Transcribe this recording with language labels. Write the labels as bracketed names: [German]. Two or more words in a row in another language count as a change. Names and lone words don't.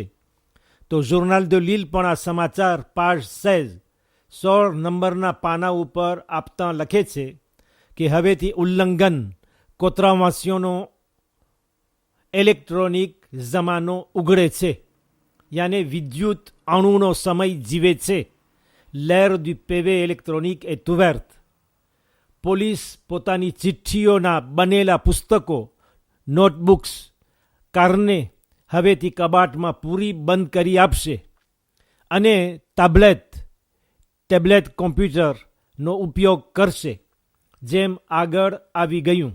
[Gujarati] તો જોર્નાલ દો લીલ પણ આ સમાચાર પાજ 16 નંબરના પાના ઉપર આપતા લખે છે કે હવેથી ઉલ્લંઘન કોતરાવાસીઓનો ઇલેક્ટ્રોનિક જમાનો ઉઘડે છે, યાને વિદ્યુત અણુનો સમય જીવે છે. [French] l'ère du PV électronique est ouverte. [Gujarati] પોલીસ પોતાની ચિઠ્ઠીઓના બનેલા પુસ્તકો, નોટબુક્સ, કારને હવેથી કબાટમાં પૂરી બંધ કરી આપશે અને ટેબ્લેટ કોમ્પ્યુટરનો ઉપયોગ કરશે, જેમ આગળ આવી ગયું.